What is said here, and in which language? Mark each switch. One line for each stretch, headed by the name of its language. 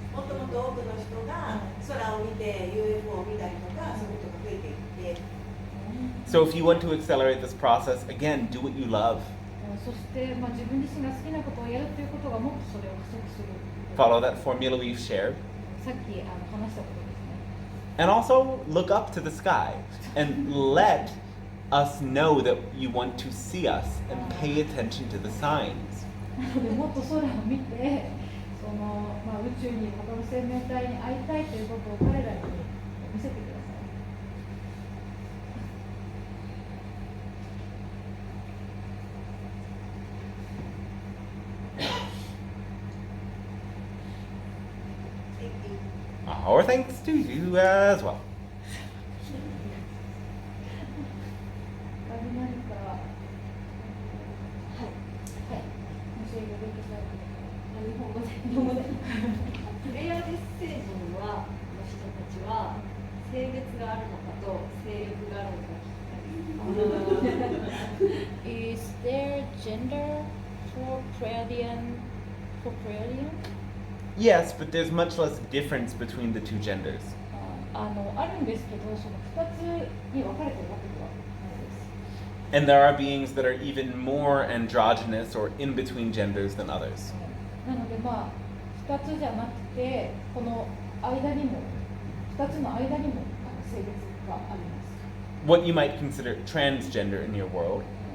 Japanese: もっともっと多くの人が空を見て UFO を見たりとか、そういうことが増えていって。
English: So if you want to accelerate this process, again, do what you love.
Japanese: そして、自分自身が好きなことをやるということがもっとそれを加速する。
English: Follow that formula we've shared.
Japanese: さっき話したことですね。
English: And also look up to the sky and let us know that you want to see us and pay attention to the signs.
Japanese: なのでもっと空を見て、宇宙に他の生命体に会いたいということを彼らに見せてください。
English: Our thanks to you as well.
Japanese: 他に何か、はい、もしよろしければ日本語で。プレイヤーデス星人はの人たちは性別があるのかと性欲があるのか聞きたい。
English: Is there gender for Pleiadian? Yes, but there's much less difference between the two genders.
Japanese: あるんですけど、その2つに分かれてるわけではないです。
English: And there are beings that are even more androgynous or in between genders than others.
Japanese: なので2つじゃなくて、この間にも、2つの間にも性別があります。
English: What you might consider transgender in your world.